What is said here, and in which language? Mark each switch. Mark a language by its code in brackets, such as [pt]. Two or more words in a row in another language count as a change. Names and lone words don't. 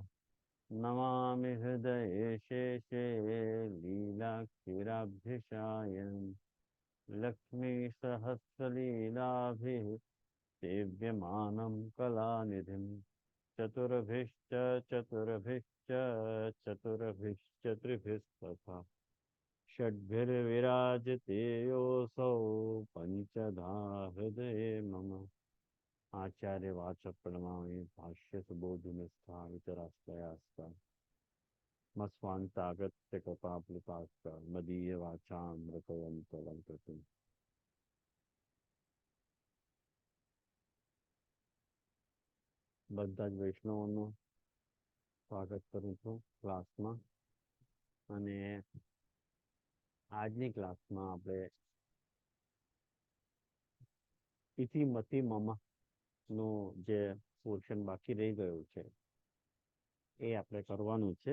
[sa] नमामि हृदये शेषे लीलाक्षीराभ्यशायन् लक्ष्मीसहस्रलीलाभिः सेव्यमानं कलानिधिं चतुर्भिश्च चतुर्भिश्च चतुर्भिश्चतुर्भिस्तथा षड्भिर्विराजते योऽसौ पञ्चधा हृदये मम। आचार्य वाच प्रणमामि भाष्य सुबोधिनिष्ठा वितराश्रयास्ता मस्वान्तागत्य कृपाप्लुताश्च मदीय वाचामृतवन्तलं कृतिम्। [gu] બધા જ વૈષ્ણવોનું સ્વાગત કરું છું ક્લાસમાં અને આજની ક્લાસમાં આપણે [sa] ઇતિ મતિ મમ [gu] નું જે પોર્શન બાકી રહી ગયું છે એ આપણે કરવાનું છે।